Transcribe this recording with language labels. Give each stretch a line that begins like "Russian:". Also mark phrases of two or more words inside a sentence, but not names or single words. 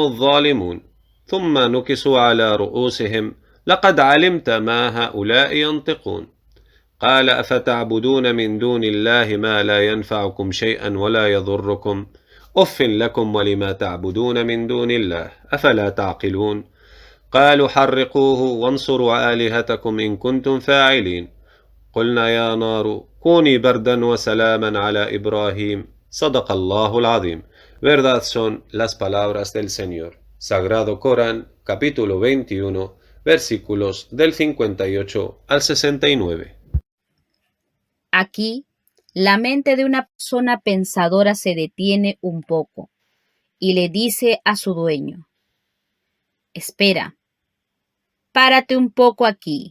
Arabic: الظالمون ثم نكسوا على رؤوسهم لقد علمت ما هؤلاء ينطقون قال أفتعبدون من دون الله ما لا ينفعكم شيئا ولا يضركم أف لكم ولما تعبدون من دون الله أفلا تعقلون قالوا حرقوه وانصروا آلهتكم إن كنتم فاعلين قلنا يا نار كوني بردا وسلاما على إبراهيم صدق الله العظيم.
Spanish: Verdad son las palabras del Señor. Sagrado Corán, capítulo 21, versículos del 58 al 69. Aquí, la mente de una persona pensadora se detiene un poco y le dice a su dueño: espera, párate un poco aquí.